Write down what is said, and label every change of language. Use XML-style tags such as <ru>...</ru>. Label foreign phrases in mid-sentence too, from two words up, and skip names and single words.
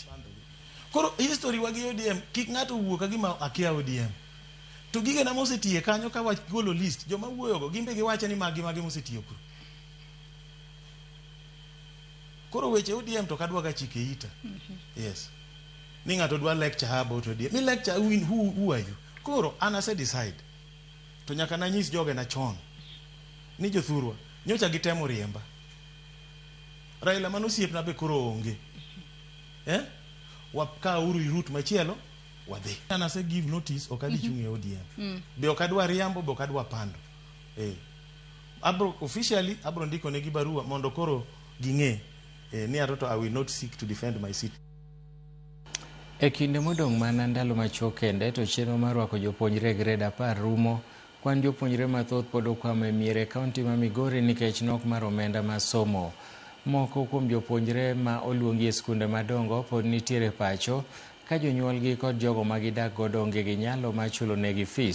<luo>Koro history wagi ODM kik ng'ato wuoka gima akia ODM to gige na mosetie kanyo ka wach golo list joma wuoyogo gimbe giwacho ni magi mosetiyo kuro. Koro weche ODM to kadwa ga chike ita. Yes. Ni ng'ato dwa</luo> <en>lecture about</en> <luo>ODM. Ni lecture</luo> <en>who are you?</en> <luo>Koro ana se decide. To nyaka na nyis joge na chon. Ni jothurwa nyocha gitemo riemba. Raila manosiep na be koro onge. Waka uru route machielo wadhi. Ana se</luo> <en>give notice</en> <luo>okadhi chung' e ODM. Be okadwa riambo be okadwa pando. Abro officially abro ndiko ne gi barua mondo koro ging'e ni aroto</luo> <en>I will not seek to defend my seat.</en> <luo>E kinde modong' mana ndalo machuok kende to chenro mar rwako jopuonjre grade 10 rumo. Kwan jopuonjre mathoth pod okwamo e miere kaunti ma Migori nikech nok mar omenda mar somo. Moko kuom jopuonjre ma oluongi e skunde madongo pod nitiere pacho ka jonyuolgi kod jogo ma gidak godo onge gi nyalo mar chulo negi fees.</luo>